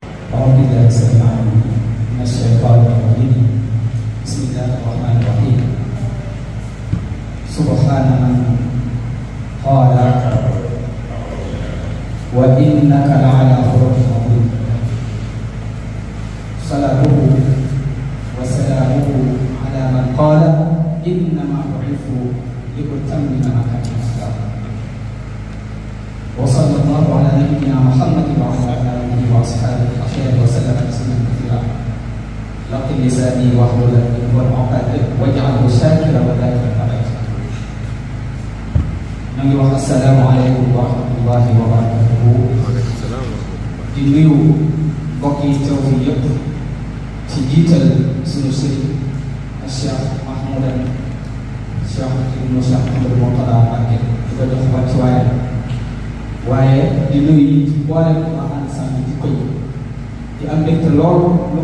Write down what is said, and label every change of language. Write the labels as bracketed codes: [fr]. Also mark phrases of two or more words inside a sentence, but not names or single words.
[ar] أعوذ بالله السميع العليم من الشيطان الرجيم بسم الله الرحمن الرحيم سبحان من قال وإنك لعلى خلق عظيم صلاته وسلامه على من قال إنما بعثت لأتمم مكارم الأخلاق وصلى الله على نبينا محمد وعلى آله وأصحابه الأخيار وسلم تسليما كثيرا لقن لساني واحلل عقدة واجعله شاكرا وذاكرا أبدا. [wo] Ngi wax [ar] السلام عليكم ورحمة الله وبركاته. [wo] Di nuyu mbokk yi teew fi yëpp ci jiital sunu sëriñ Cheikh Mahmoudan Cheikh ibnu Cheikh Ahmadou Mourtada Mbacké di ko jox wàccuwaay waaye di nuyu yi ci boolem ma ànd sànni ci koñ di am mbégte lool lu